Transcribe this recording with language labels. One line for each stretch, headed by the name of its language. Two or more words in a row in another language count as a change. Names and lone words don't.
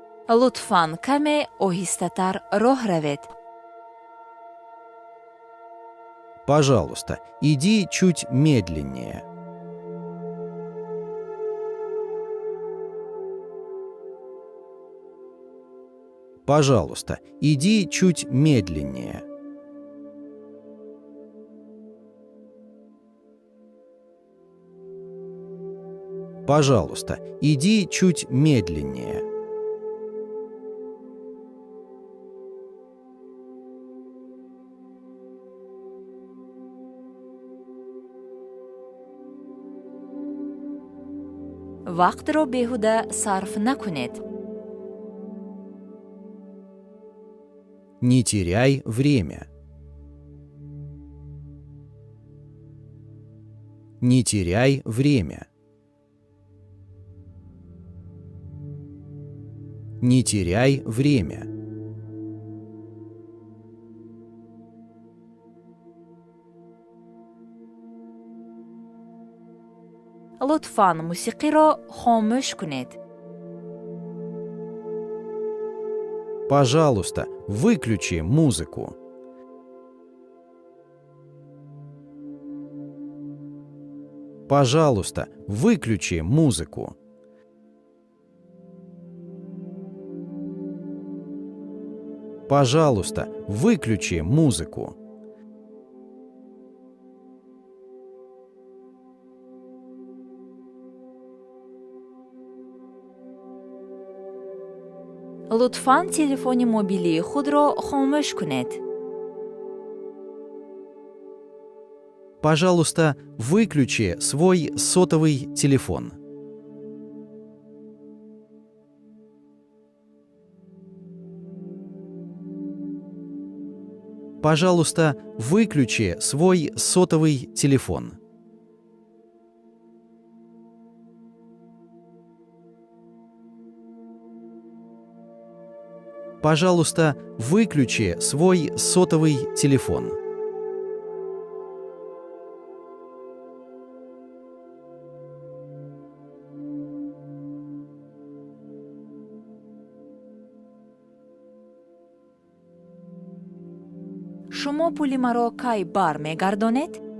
Tajik: лутфан каме оҳистатар роҳ равед.
Russian: Пожалуйста, иди чуть медленнее. Пожалуйста, иди чуть медленнее. Пожалуйста, иди чуть медленнее.
Tajik: вақтро беҳуда сарф накунед.
Russian: Не теряй время. Не теряй время. Не теряй время.
Tajik: лутфан мусиқиро хомӯш кунед.
Russian: Пожалуйста, выключи музыку. Пожалуйста, выключи музыку. Пожалуйста, выключи музыку.
Tajik: лутфан телефони мобилии худро хомӯш кунед.
Russian: Пожалуйста, выключи свой сотовый телефон. Пожалуйста, выключи свой сотовый телефон. Пожалуйста, выключи свой сотовый телефон.
Tajik: шумо пули маро кай бармегардонед?